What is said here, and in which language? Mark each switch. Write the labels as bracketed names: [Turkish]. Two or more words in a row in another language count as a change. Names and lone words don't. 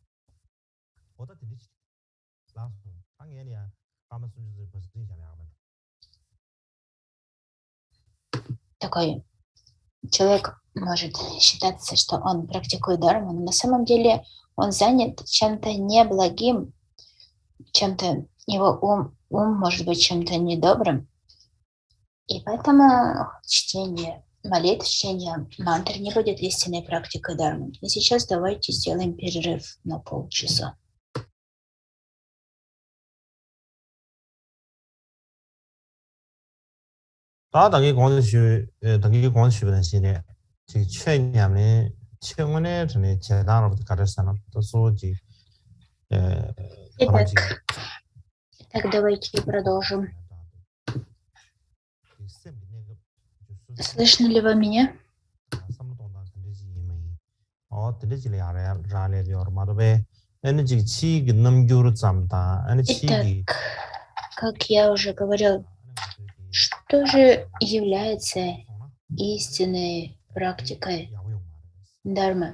[Russian] Такой человек может считаться, что он практикует дарму, но на самом деле он занят чем-то неблагим, чем-то его ум может быть чем-то недобрым. И поэтому чтение молитв, чтение мантр не будет истинной практикой дармы. И сейчас давайте сделаем перерыв на полчаса. 다 당기 공식 당기 공식은 시네 지 최냐면 최근에 전에 재단으로부터 가르쳤는 또 소지 Итак, давайте продолжим. Слышно ли вы меня? Итак, как я уже говорил, что же является истинной практикой дармы?